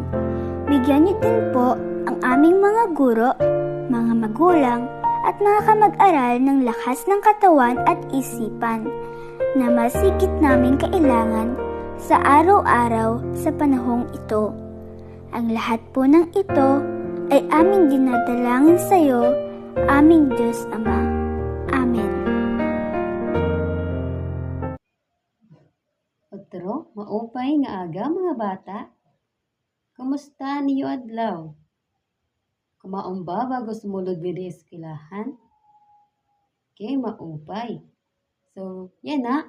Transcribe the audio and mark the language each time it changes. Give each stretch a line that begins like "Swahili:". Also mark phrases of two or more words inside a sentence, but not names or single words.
Filipino: Bigyan niyo din po ang aming mga guro, mga magulang, at mga kamag-aral ng lakas ng katawan at isipan na masigit namin kailangan sa araw-araw sa panahong ito. Ang lahat po ng ito ay aming dinadalangin sa iyo, aming Diyos Ama. Amen.
Waray: Otro, maupay nga aga mga bata. Kumusta niyo adlaw? Kumaon ba bago sumulod diri eskwelahan? Okay, maupay. So, yan na.